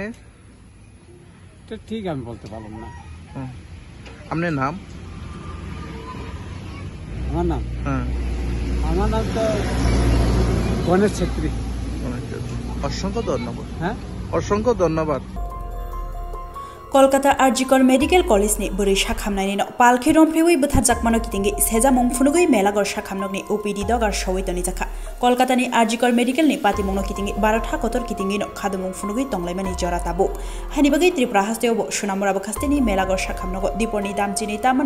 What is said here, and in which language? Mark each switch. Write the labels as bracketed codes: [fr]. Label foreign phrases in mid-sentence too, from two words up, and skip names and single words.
[bn] ঠিক আমি বলতে পারলাম না আপনার নাম আমার নাম তো গণেশ ছেত্রী অসংখ্য ধন্যবাদ অসংখ্য ধন্যবাদ [trp] Kolkata Arjikor Medical College ni buri shakhamnai no palkhi romphrewi butha jakmano kitingi seja mongphunugui melagor shakhamnokni OPD dogar shawitoni jakha Kolkata ni Arjikor Medical ni patimongno kitingi 12 tha kotor kitingi no khadumong phunugui tonglaimani jora tabu hani bagai Tripura hasteo sunamora bakhasteni melagor shakhamnogo diponi damchini tamani